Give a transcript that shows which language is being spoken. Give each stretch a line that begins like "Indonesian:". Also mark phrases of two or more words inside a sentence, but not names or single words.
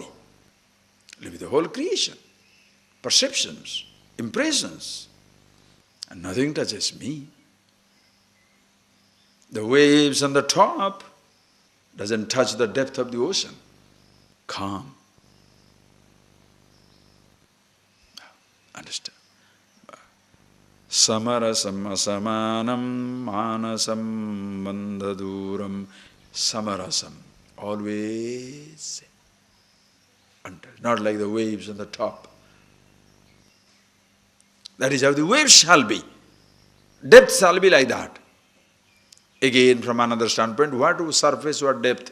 English: I live with the whole creation. Perceptions, impressions. And nothing touches me. The waves on the top doesn't touch the depth of the ocean. Calm. Understand?
Sanskrit: समरसम् असमानम् मनसम् बन्धदूरम् समरसम्.
English: Always not like the waves on the top. That is how the waves shall be. Depth shall be like that. Again, from another standpoint, what surface, what depth?